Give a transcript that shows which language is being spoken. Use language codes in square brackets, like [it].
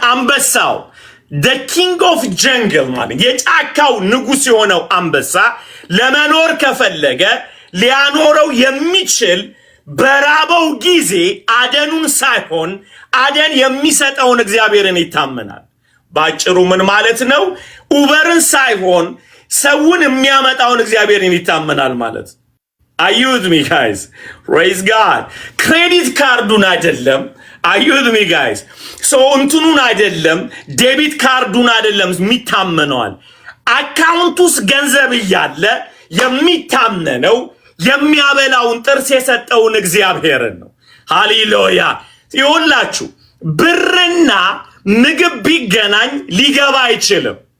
[am] አንበሳው [en] the king of jungle [am] ማለት የጫካው ንጉስ የሆነው አንበሳ ለመኖር ከፈለገ ሊያኖረው የሚችል በራበው ጊዜ አደኑን ሳይሆን አደን የሚሰጠውን እግዚአብሔርን ይታመናል። ባጭሩ ምን ማለት ነው? ኡበርን ሳይሆን ሰውን የሚያመጣውን እግዚአብሔርን ይታመናል ማለት። [en] Are you with me guys? Praise God. [am] ክሬዲት ካርዱን አይደለም። [en] Are you with me guys? [am] So እንትኑን አይደለም፣ ዴቢት ካርዱን አይደለም የሚታመነዋል። አካውንት ውስጥ ገንዘብ እያለ የሚታመነው የሚያበላውን ጥርስ የሰጠውን እግዚአብሔርን ነው። ሃሌሉያ። ይኸውላችሁ ብርና ምግብ ቢገናኝ ሊገባ አይችልም